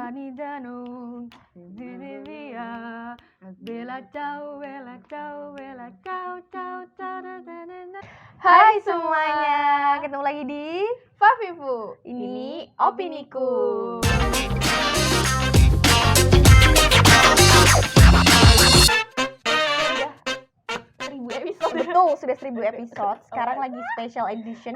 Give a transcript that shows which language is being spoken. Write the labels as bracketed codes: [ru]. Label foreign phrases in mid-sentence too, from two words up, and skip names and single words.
[it] Anidano Divia Bella ciao Bella ciao Bella ciao ciao ciao. [id] Hai semuanya, ketemu lagi di Fafifu. Ini Opiniku. Betul, sudah 1000 episode. Sekarang lagi [en] special edition.